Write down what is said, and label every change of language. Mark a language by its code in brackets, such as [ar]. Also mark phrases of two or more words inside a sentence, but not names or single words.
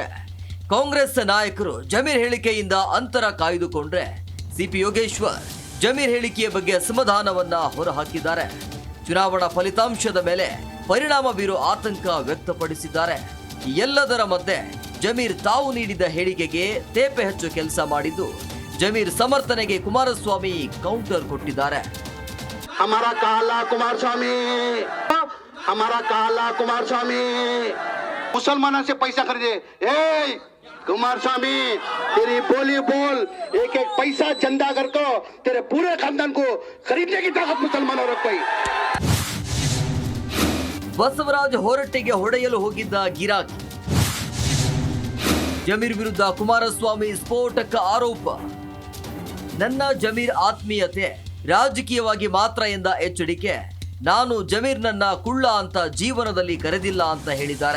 [kn] ಕಾಂಗ್ರೆಸ್ ನಾಯಕರು ಜಮೀರ್ ಹೇಳಿಕೆಯಿಂದ ಅಂತರ ಕಾಯ್ದುಕೊಂಡ್ರೆ ಸಿಪಿ ಯೋಗೇಶ್ವರ್ ಜಮೀರ್ ಹೇಳಿಕೆಯ ಬಗ್ಗೆ ಅಸಮಾಧಾನವನ್ನ ಹೊರಹಾಕಿದ್ದಾರೆ. ಚುನಾವಣಾ ಫಲಿತಾಂಶದ ಮೇಲೆ ಪರಿಣಾಮ ಬೀರೋ ಆತಂಕ ವ್ಯಕ್ತಪಡಿಸಿದ್ದಾರೆ. ಎಲ್ಲದರ ಮಧ್ಯೆ ಜಮೀರ್ ತಾವು ನೀಡಿದ ಹೇಳಿಕೆಗೆ ತೇಪೆ ಹಚ್ಚು ಕೆಲಸ ಮಾಡಿದ್ದು ಜಮೀರ್ ಸಮರ್ಥನೆಗೆ ಕುಮಾರಸ್ವಾಮಿ ಕೌಂಟರ್ ಕೊಟ್ಟಿದ್ದಾರೆ. [hi] हमारा काला कुमारस्वामी मुसलमानों से पैसा खरीदे. कुमारस्वामी तेरी बोली बोल, एक एक पैसा चंदा कर को तेरे पूरे खानदान को खरीदने की ताकत मुसलमानों रखो. [kn] ಬಸವರಾಜ ಹೊರಟ್ಟಿಗೆ ಹೊಡೆಯಲು ಹೋಗಿದ್ದ ಗಿರಾಕಿ. ಜಮೀರ್ ವಿರುದ್ಧ ಕುಮಾರಸ್ವಾಮಿ ಸ್ಫೋಟಕ ಆರೋಪ. ನನ್ನ ಜಮೀರ್ ಆತ್ಮೀಯತೆ ರಾಜಕೀಯವಾಗಿ ಮಾತ್ರ ಎಂದ ಎಚ್.ಡಿ.ಕೆ, ನಾನು ಜಮೀರ್ನನ್ನ ಕುಳ್ಳ ಅಂತ ಜೀವನದಲ್ಲಿ ಕರೆದಿಲ್ಲ ಅಂತ ಹೇಳಿದ್ದಾರೆ.